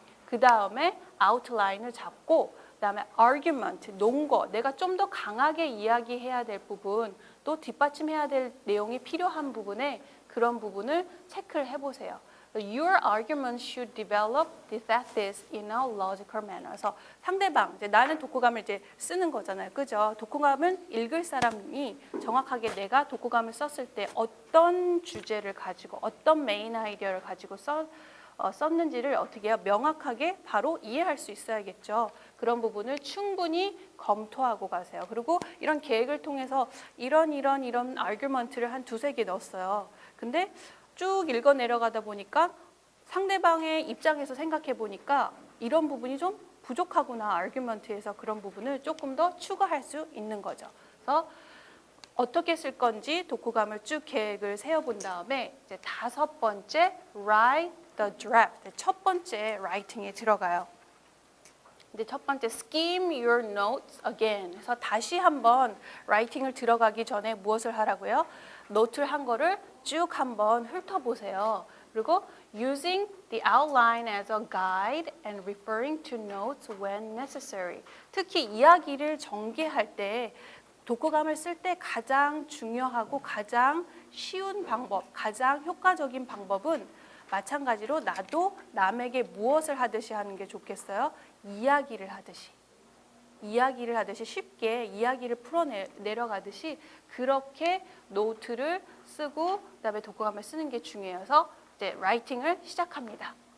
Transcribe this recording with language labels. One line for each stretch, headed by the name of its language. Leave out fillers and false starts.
Korean: 그 다음에 outline을 잡고 그다음에 argument, 논거, 내가 좀 더 강하게 이야기해야 될 부분, 또 뒷받침해야 될 내용이 필요한 부분에 그런 부분을 체크를 해보세요.
English: Your argument should develop the thesis in a logical manner.
Korean: 그래서 상대방, 이제 나는 독후감을 이제 쓰는 거잖아요, 그죠? 독후감은 읽을 사람이 정확하게 내가 독후감을 썼을 때 어떤 주제를 가지고, 어떤 메인 아이디어를 가지고 썼는지를 어떻게 해요? 명확하게 바로 이해할 수 있어야겠죠. 그런 부분을 충분히 검토하고 가세요. 그리고 이런 계획을 통해서 이런 아규먼트를 한 두세 개 넣었어요. 근데 쭉 읽어 내려가다 보니까 상대방의 입장에서 생각해 보니까 이런 부분이 좀 부족하구나. 아규먼트에서 그런 부분을 조금 더 추가할 수 있는 거죠. 그래서 어떻게 쓸 건지 독후감을 쭉 계획을 세워본 다음에 이제 다섯 번째
English: write the draft.
Korean: 첫 번째 writing에 들어가요. 근데 첫 번째
English: skim your notes again.
Korean: 그래서 다시 한번 writing을 들어가기 전에 무엇을 하라고요? 노트를 한 거를 쭉 한번 훑어보세요. 그리고
English: using the outline as a guide and referring to notes when necessary.
Korean: 특히 이야기를 전개할 때 독후감을 쓸 때 가장 중요하고 가장 쉬운 방법, 가장 효과적인 방법은 마찬가지로 나도 남에게 무엇을 하듯이 하는 게 좋겠어요? 이야기를 하듯이 쉽게 이야기를 풀어내려가듯이 그렇게 노트를 쓰고 그다음에 독후감을 쓰는 게 중요해서 이제 라이팅을 시작합니다.